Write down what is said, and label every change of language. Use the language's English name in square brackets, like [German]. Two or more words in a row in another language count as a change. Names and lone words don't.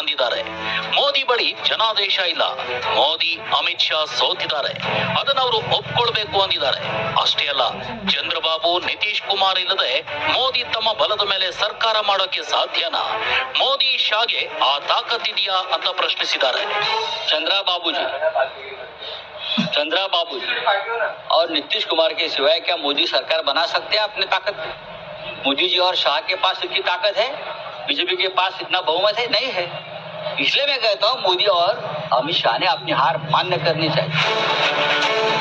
[Kannada] ಮೋದಿ ಬಳಿ ಜನಾದೇಶ ಇಲ್ಲ. ಮೋದಿ, ಅಮಿತ್ ಶಾ ಸೋತಿದ್ದಾರೆ, ಅದನ್ನ ಅವರು ಒಪ್ಕೊಳ್ಬೇಕು ಅಂದಿದ್ದಾರೆ. ಅಷ್ಟೇ ಅಲ್ಲ, ಚಂದ್ರಬಾಬು ನಿತೀಶ್ ಕುಮಾರ್ ಇಲ್ಲದೆ ಮೋದಿ ತಮ್ಮ ಬಲದ ಮೇಲೆ ಸರ್ಕಾರ ಮಾಡೋಕೆ ಸಾಧ್ಯನಾ? ಮೋದಿ ಶಾಗೆ ಆ ತಾಕತ್ತಿದೆಯಾ ಅಂತ ಪ್ರಶ್ನಿಸಿದ್ದಾರೆ. [Hindi] चंद्रा बाबू जी और नीतीश कुमार के सिवाय क्या मोदी सरकार बना सकते हैं अपने ताकत पे? मोदी जी और शाह के पास इतनी ताकत है, बीजेपी के पास इतना बहुमत है? नहीं है. इसलिए मैं कहता हूँ मोदी और अमित शाह ने अपनी हार मान्य करनी चाहिए.